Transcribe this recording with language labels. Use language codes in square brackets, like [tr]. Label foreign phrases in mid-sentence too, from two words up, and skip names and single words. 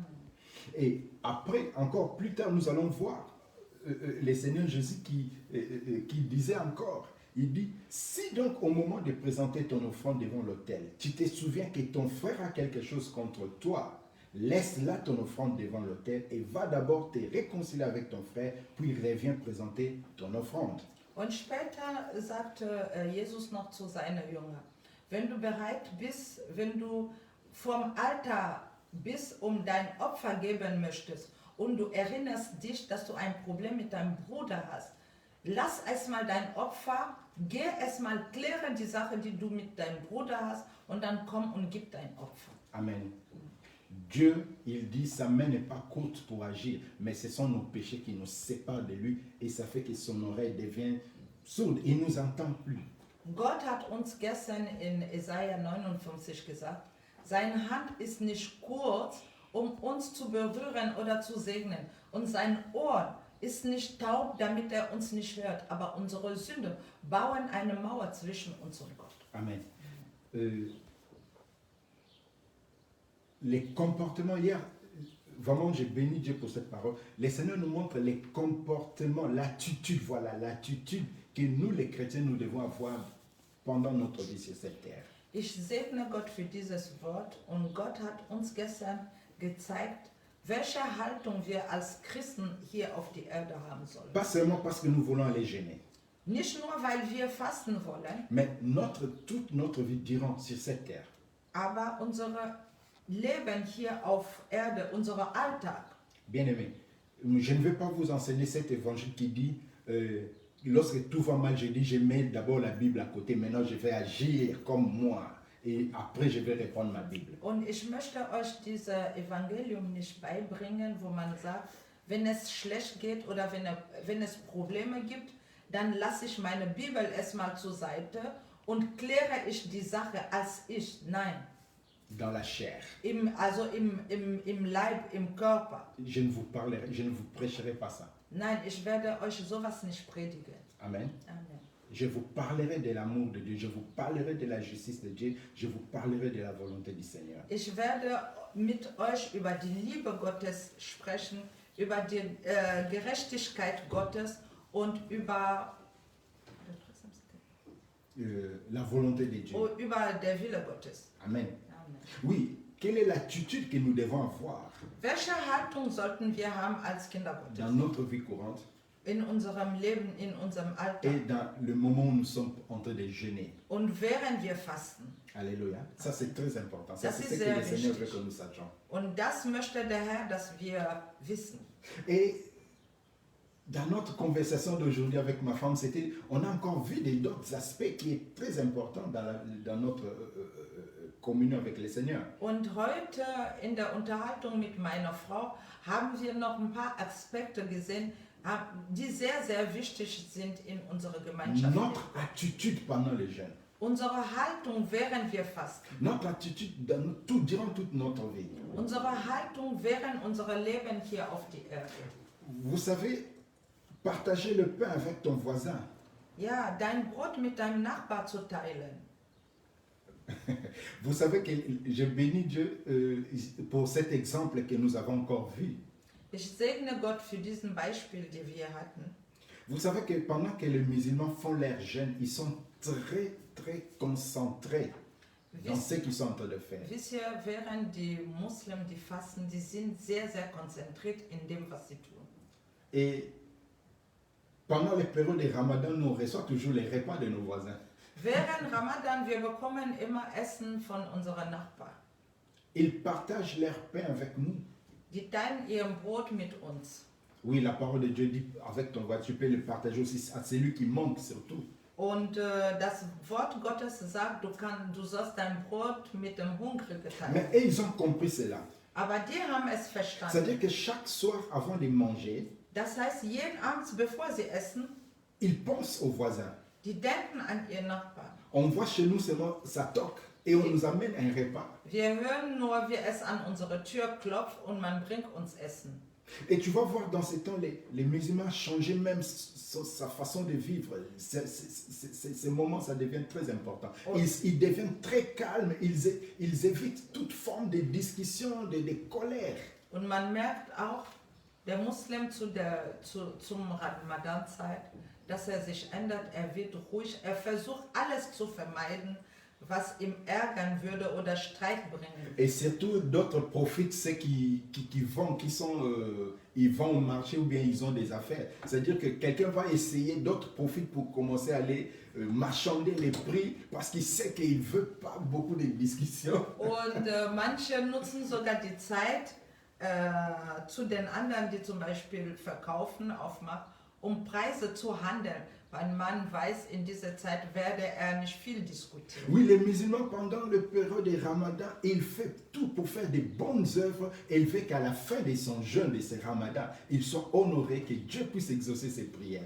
[fr] Et après, encore plus tard, nous allons voir le Seigneur Jésus qui disait encore, il dit, si donc au moment de présenter ton offrande devant l'autel, tu te souviens que ton frère a quelque chose contre toi, laisse là ton offrande devant l'autel et va d'abord te réconcilier avec ton frère, puis reviens présenter ton offrande. [de] Und später sagte Jesus noch zu seinen Jüngern, wenn du bereit bist, wenn du vom Altar bist, dein Opfer geben möchtest und du erinnerst dich, dass du ein Problem mit deinem Bruder hast, lass erstmal dein Opfer, geh erstmal klären die Sache, die du mit deinem Bruder hast und dann komm und gib dein Opfer. Amen. [fr] Dieu, il dit, sa main n'est pas courte pour agir, mais ce sont nos péchés qui nous séparent de lui et ça fait que son oreille devient sourde. Il ne nous entend plus. [de] Gott hat uns gestern in Jesaja 59 gesagt, seine Hand ist nicht kurz, uns zu berühren oder zu segnen. Und sein Ohr ist nicht taub, damit uns nicht hört. Aber unsere Sünde bauen eine Mauer zwischen uns und Gott. Amen. [fr] Les comportements, hier, vraiment j'ai béni Dieu pour cette parole. Le Seigneur nous montre les comportements, l'attitude, voilà, l'attitude que nous les chrétiens, nous devons avoir pendant notre vie sur cette terre. [de] Ich segne Gott für dieses Wort und Gott hat uns gestern gezeigt, welche Haltung wir als Christen hier auf die Erde haben sollen. [fr] Pas seulement parce que nous voulons aller jeûner, [de] Nicht nur, weil wir fasten wollen, [fr] mais toute notre vie durant sur cette terre. [de] aber unser Leben hier auf Erde, unser Alltag. [fr] Bien-aimés, je ne vais pas vous enseigner cet évangile qui dit lorsque tout va mal, je dis, je mets d'abord la Bible à côté, maintenant je vais agir comme moi et après je vais reprendre ma Bible. [de] Und ich möchte euch dieses Evangelium nicht beibringen, wo man sagt, wenn es schlecht geht oder wenn es Probleme gibt, dann lasse ich meine Bibel erstmal zur Seite und kläre ich die Sache als ich. Nein. [fr] Dans la chair. [de] Also im Leib, im Körper. [fr] Je ne vous prêcherai pas ça. [de] Nein, ich werde euch sowas nicht predigen. Amen. Amen. [fr] Je vous parlerai de l'amour de Dieu, je vous parlerai de la justice de Dieu, je vous parlerai de la volonté du Seigneur. [de] Ich werde mit euch über die Liebe Gottes sprechen, über die Gerechtigkeit Gottes und über [fr] la volonté de Dieu. [de] Über der Wille Gottes. Amen. Amen. [fr] Oui, quelle est l'attitude que nous devons avoir [de] Welche Haltung sollten wir haben als Kinder Gottes? [fr] dans notre vie courante [de] In unserem Leben, in unserem [fr] et [de] Alltag. [fr] dans le moment où nous sommes en train de jeûner? [de] Und während wir fasten. [fr] Alléluia. Ça, c'est très important. Ça, [de] Das [fr] c'est [de] ist [fr] ce que [de] sehr [fr] le Seigneur veut [de] wichtig. [fr] que nous sachions. [de] Und das möchte der Herr, dass wir wissen. [fr] Et dans notre conversation d'aujourd'hui avec ma femme, on a encore vu d'autres aspects qui sont très importants dans notre communion avec le Seigneur. [de] Und heute in der Unterhaltung mit meiner Frau haben wir noch ein paar Aspekte gesehen, die sehr, sehr wichtig sind in unserer Gemeinschaft. [fr] Notre attitude pendant le jeûne. [de] Unsere Haltung, während wir fasten. [fr] Notre attitude durant toute notre vie. [de] Unsere Haltung während unserer Leben hier auf die Erde. [fr] Vous savez, partager le pain avec ton voisin. [de] Ja, dein Brot mit deinem Nachbar zu teilen. [fr] Vous savez que je bénis Dieu pour cet exemple que nous avons encore vu. [de] Ich segne Gott für diesen Beispiel, den wir hatten. [fr] Vous savez que pendant que les musulmans font leur jeûne, ils sont très, très concentrés dans ce qu'ils sont en train de faire. [de] Wisst ihr, während die Muslimen, die fasten, die sind sehr, sehr konzentriert in dem, was sie tun. [fr] Et pendant les périodes de Ramadan, nous reçoivons toujours les repas de nos voisins. [de] Während Ramadan, wir bekommen immer Essen von unseren Nachbarn. [fr] Ils partagent leur pain avec nous. [de] Die teilen ihr Brot mit uns. [fr] Oui, la parole de Dieu dit, avec ton voisin, tu peux le partager aussi à celui qui manque surtout. [de] Und das Wort Gottes sagt, du sollst dein Brot mit dem Hungrigen teilen. [fr] Mais eux, ils ont compris cela. [de] Aber die haben es verstanden. [fr] C'est-à-dire que chaque soir, avant de manger, [de] Das heißt, jeden Abend, bevor sie essen, [fr] ils pensent aux voisins. [de] die denken an ihren Nachbarn. [fr] On voit chez nous seulement ça toque et on nous amène un repas. [de] Wir hören nur, wie es an unsere Tür klopft und man bringt uns Essen. [fr] Et tu vas voir dans ces temps, les musulmans changer même sa façon de vivre. Ces moments, ça devient très important. Oh. Ils deviennent très calmes, ils évitent toute forme de discussion, de colère. [de] Und man merkt auch, der Muslim zum Ramadan-Zeit, dass er sich ändert, er wird ruhig, er versucht alles zu vermeiden, was ihm ärgern würde oder Streit bringen. [fr] Et surtout d'autres profitent ceux qui vendent, ils vont au marché ou bien ils ont des affaires. C'est-à-dire que quelqu'un va essayer, d'autres profitent pour commencer à aller marchander les prix parce qu'il sait qu'il ne veut pas beaucoup de discussions. [de] Und manche nutzen sogar die Zeit zu den anderen, die zum Beispiel verkaufen auf Markt, um Preise zu handeln, weil man weiß, in dieser Zeit werde er nicht viel diskutieren. [fr] Oui, les musulmans, pendant le période des Ramadan, ils font tout pour faire des bonnes œuvres et il fait qu'à la fin de son jeûne, de ces Ramadan, ils sont honorés, que Dieu puisse exaucer ses prières.